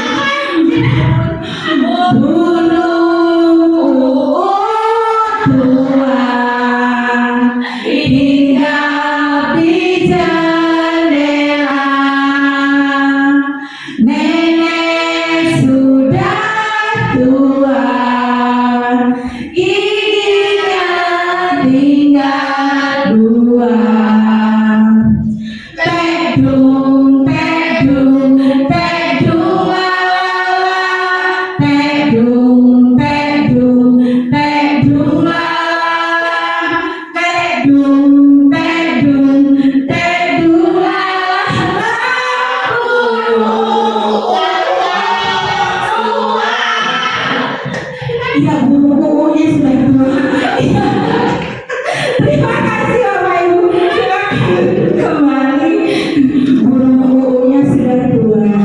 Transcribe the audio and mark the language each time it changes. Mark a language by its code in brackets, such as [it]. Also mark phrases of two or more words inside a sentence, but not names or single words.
[id] Burung tua hinggap di jendela. Nenek sudah tua, giginya tinggal 2. Tedung, tedung, tedung lala. Tedung, tedung, tedung lala. Tedung, tedung, tedung lala. Iya, buku-bukunya sudah tua. Iya. Terima kasih Bapak Ibu. Silakan kembali. Buku-bukunya sudah tua.